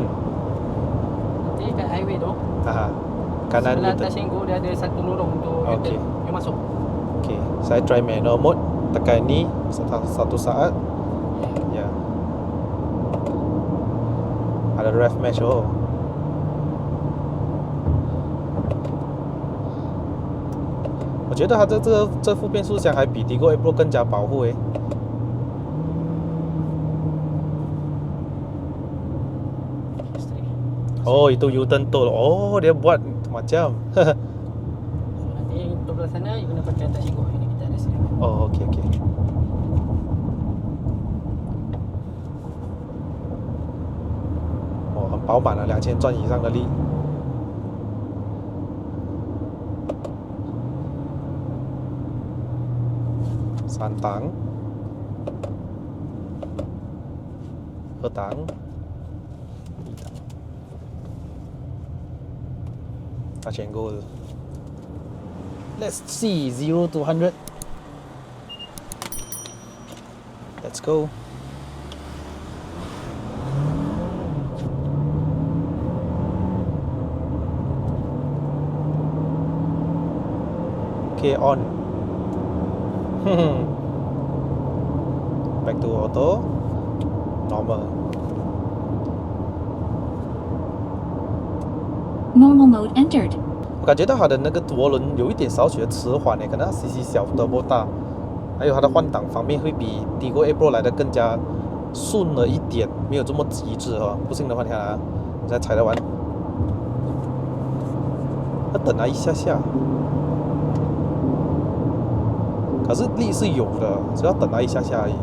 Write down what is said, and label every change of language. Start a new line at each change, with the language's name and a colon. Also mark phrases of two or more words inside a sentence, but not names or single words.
Malay: Nanti kat highway tu, Aha. Kanan sebelah U-turn. atas Senggo dia ada satu lorong untuk Okey. U-turn. You masuk. Okay, saya try
English: manual mode.
Malay: Tekan ni satu saat. Ya. Ada rev mesh oh.
Chinese: 我觉得它这副变速箱还比 Tigo A Pro 更加保护诶。
Malay: Oh, itu U-turn tol. Oh, dia buat macam. So, nanti untuk belah sana, you kena pakai atas Senggo. Ini kita ada sini. Oh, okey okey.
Chinese: Oh, 很饱满啊，2000转以上的力。3档，2档，1档。它全够了。
English: Let's see 0 to 100. Let's go. Okay, on. Back to auto. Normal. Normal mode entered.
Chinese: 我感觉到它的那个涡轮有一点少许的迟缓诶，可能它 CC 小 turbo 大，还有它的换挡方面会比 Tigo A Pro 来的更加顺了一点，没有这么极致哦。不信的话，你看啊，你再踩得完，要等它一下下，可是力是有的，只要等它一下下而已。